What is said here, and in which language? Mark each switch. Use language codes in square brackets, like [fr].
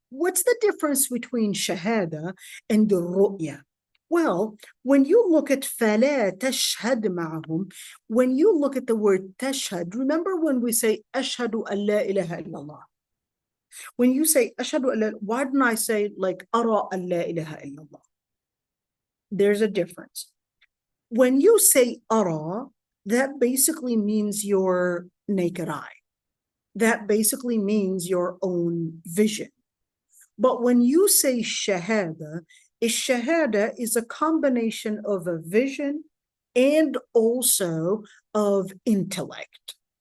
[en] What's the difference between shahada and the ru'ya? Well, when you look at [ar] فَلَا تَشْهَدْ مَعَهُمْ, [en] when you look at the word tashhad, remember when we say [ar] أشهد أن لا إله إلا الله. [en] When you say [ar] أشهد أن لا, [en] why don't I say like [ar] أرى أن لا إله إلا الله? [en] There's a difference. When you say أرى, that basically means your naked eye. That basically means your own vision. But when you say shahada, shahada is a combination of a vision and also of intellect.